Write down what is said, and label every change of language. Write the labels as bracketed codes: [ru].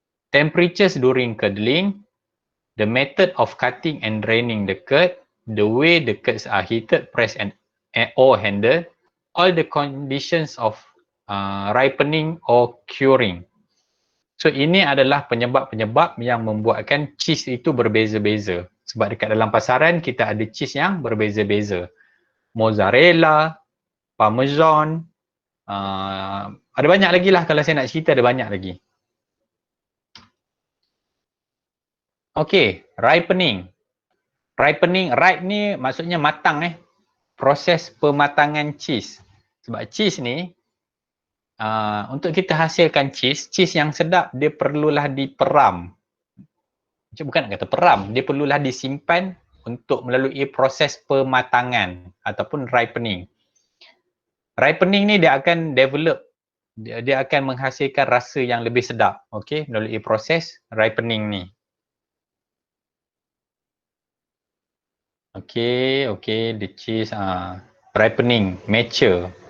[en] Temperatures during curdling, the method of cutting and draining the curd, the way the curds are heated, pressed or handled, all the conditions of ripening or curing. [ms] So ini adalah penyebab-penyebab yang membuatkan cheese itu berbeza-beza. Sebab dekat dalam pasaran kita ada cheese yang berbeza-beza. Mozzarella, parmesan, ada banyak lagi lah, kalau saya nak cerita ada banyak lagi. Okey, ripening. Ripening, ripe ni maksudnya matang proses pematangan cheese. Sebab cheese ni untuk kita hasilkan cheese yang sedap dia perlulah diperam. Bukan nak kata peram, dia perlulah disimpan untuk melalui proses pematangan ataupun ripening. Ripening ni dia akan develop, dia akan menghasilkan rasa yang lebih sedap, okey, melalui proses ripening ni. [en] Okey, the cheese ripening, mature.